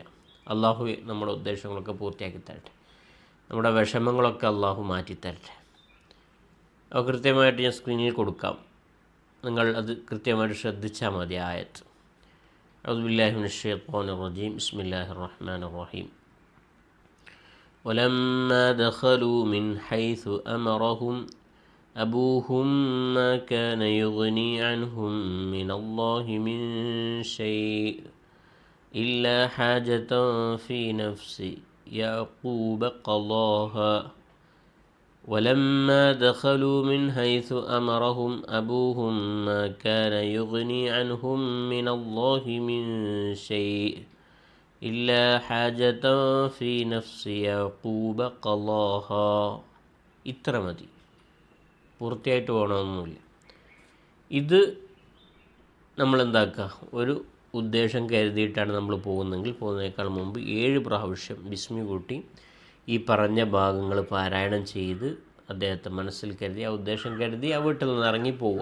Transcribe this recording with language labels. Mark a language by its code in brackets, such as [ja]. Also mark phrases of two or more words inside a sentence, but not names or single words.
[ml] അള്ളാഹു നമ്മുടെ ഉദ്ദേശങ്ങളൊക്കെ പൂർത്തിയാക്കി തരട്ടെ, നമ്മുടെ വിഷമങ്ങളൊക്കെ അള്ളാഹു മാറ്റിത്തരട്ടെ. അത് കൃത്യമായിട്ട് ഞാൻ സ്ക്രീനിൽ കൊടുക്കാം, നിങ്ങൾ അത് കൃത്യമായിട്ട് ശ്രദ്ധിച്ചാൽ മതി. [ar] آية أعوذ بالله من الشيطان الرجيم. بسم الله الرحمن الرحيم. ولما دخلوا من حيث أمرهم أبوهم ما كان يغني عنهم من الله من شيء إلا حاجة في نفس يعقوب قضاها ولما دخلوا من حيث أمرهم أبوهم ما كان يغني عنهم من الله من شيء إلا حاجة في نفس يعقوب قضاها. [ml] ഇത്ര മതി, പൂർത്തിയായിട്ട് പോകണമെന്നില്ല. ഇത് നമ്മളെന്താക്കുക, ഒരു ഉദ്ദേശം കരുതിയിട്ടാണ് നമ്മൾ പോകുന്നതിനേക്കാൾ മുമ്പ് 7 പ്രാവശ്യം ബിസ്മി കൂട്ടി ഈ പറഞ്ഞ ഭാഗങ്ങൾ പാരായണം ചെയ്ത് അദ്ദേഹത്തെ മനസ്സിൽ കരുതി ആ ഉദ്ദേശം കരുതി ആ വീട്ടിൽ നിന്ന് ഇറങ്ങി പോവുക.